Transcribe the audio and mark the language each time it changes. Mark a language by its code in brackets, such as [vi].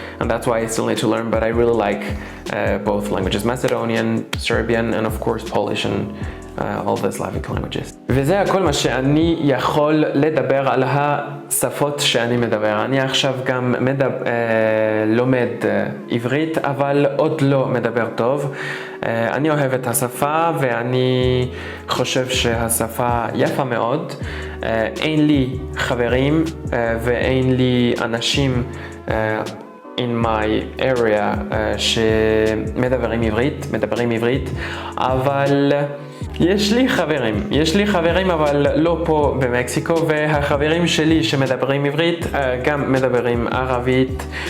[en] And that's why I still need to learn, but I really like both languages, Macedonian, Serbian, and of course Polish and all the Slavic languages. [he] וזה הכל מה שאני יכול לדבר על השפות שאני מדבר. אני עכשיו גם לומד עברית, אבל עוד לא מדבר טוב. אני אוהב את השפה ואני חושב שהשפה יפה מאוד. אין לי חברים ואין לי אנשים [en] in my area [he] שמדברים עברית, אבל יש לי חברים אבל לא פה במקסיקו, והחברים שלי שמדברים עברית גם מדברים ערבית,